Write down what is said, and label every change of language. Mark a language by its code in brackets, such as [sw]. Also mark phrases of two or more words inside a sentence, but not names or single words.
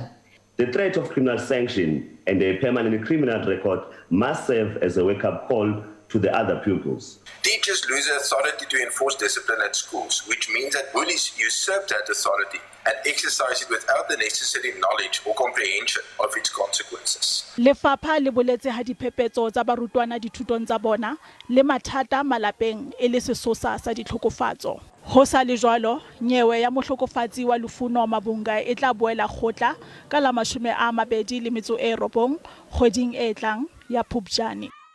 [en] The threat of criminal sanction and a permanent criminal record must serve as a wake-up call to the other pupils. Teachers lose their authority to enforce discipline at schools, which means that bullies usurp that authority and exercise it without the necessary knowledge or comprehension of its consequences. [st] Lefapha le boletse ha diphephetso tsa barutwana dithutong tsa bona le mathata malapeng e le sesosa sa ditlhokofatso. Ho sa le jwalo, nyewe ya mohlokofatsi wa Lufuno Mavhunga e tla boela kgotla ka la 29 kgweding e tlang ya Phupjane.